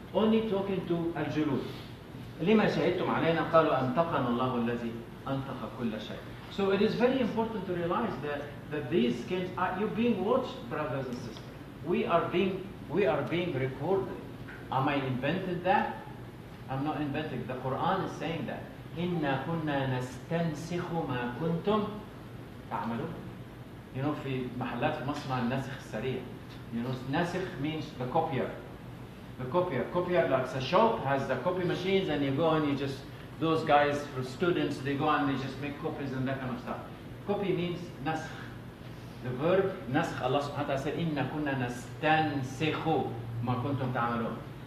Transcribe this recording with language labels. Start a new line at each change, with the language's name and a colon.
English: Only talking to al-julud.
Arabic: لِمَا شَهِدْتُمْ عَلَيْنَا قَالُوا أَنْطَقَنَا اللَّهُ الَّذِي أَنْطَقَ كُلَّ شَيْءٍ.
English: So it is very important to realize that these skins are, you're being watched, brothers and sisters. We are being recorded. Am I invented that? I'm not inventing. The Quran is saying that.
Arabic: إِنَّا كُنَّا نَسْتَنْسِخُ مَا كُنْتُمْ تَعْمَلُونَ.
English: You know,
Arabic: في محلات في مصر النسخ السريع.
English: You know, نسخ means the copier. The copier like a shop has the copy machines, and you go and you just, those guys, for students, they go and they just make copies and that kind of stuff. Copy means naskh. The verb naskh, Allah subhanahu wa ta'ala said,
Arabic: إِنَّا كُنَّا نَسْتَنْسِخُ مَا كُنْتُمْ تَعْمَلُونَ.